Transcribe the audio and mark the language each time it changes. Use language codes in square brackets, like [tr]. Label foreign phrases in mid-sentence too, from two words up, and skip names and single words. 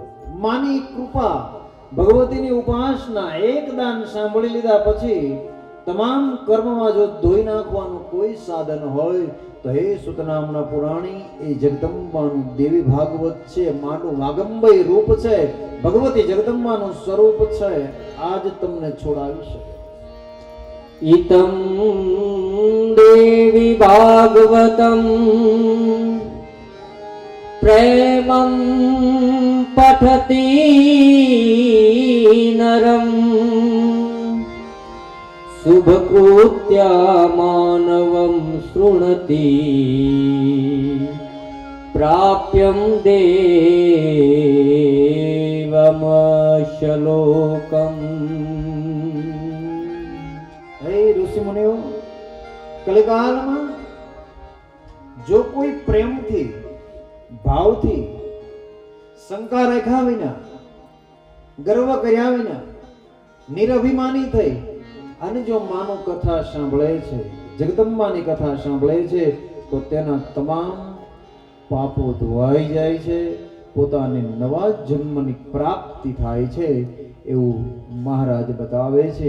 [gu] માની કૃપા, ભગવતીની ઉપાસના, એક દાન સાંભળી લીધા પછી તમામ કર્મમાં જો ધોઈ નાખવાનું કોઈ સાધન હોય તો હે સુત નામના પુરાણી એ જગદંબાનું દેવી ભાગવત છે, માનું વાગંબઈ રૂપ છે, ભગવતી જગદંબાનું સ્વરૂપ છે. આજ તમને છોડાવી શકે. [sa] इतं देवी भागवतं प्रेमं पठति नरं शुभकृत्या मानवं शृणुति प्राप्यं देवमशलोकम्. [gu] હે ઋષિ મુનિઓ, કલિકાલમાં જો કોઈ પ્રેમથી ભાવથી શંકા રાખ્યા વિના, ગર્વ કર્યા વિના, નિરભિમાની થઈ અને જો માનો કથા સાંભળે છે, જગદંબાની કથા સાંભળે છે, તો તેના તમામ પાપો ધોવાઈ જાય છે, પોતાને નવા જન્મની પ્રાપ્તિ થાય છે એવું મહારાજ બતાવે છે.